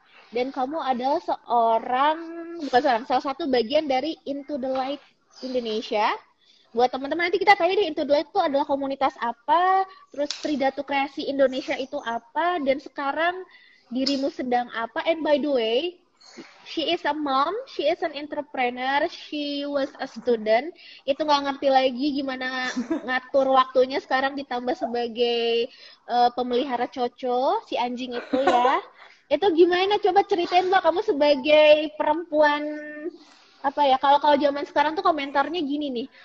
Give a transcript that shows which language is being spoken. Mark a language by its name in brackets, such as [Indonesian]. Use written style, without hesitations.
[Indonesian] Dan kamu adalah salah satu bagian dari Into the Light Indonesia. Buat teman-teman nanti kita tanya deh, Into the Light itu adalah komunitas apa, terus Tridatu Kreasi Indonesia itu apa, dan sekarang dirimu sedang apa. [English] And by the way, she is a mom, she is an entrepreneur, she was a student. [Indonesian] Itu nggak ngerti lagi gimana ngatur waktunya sekarang, ditambah sebagai pemelihara Coco, si anjing itu ya. Itu gimana? Coba ceritain Mbak, kamu sebagai perempuan kalau zaman sekarang tuh komentarnya gini nih.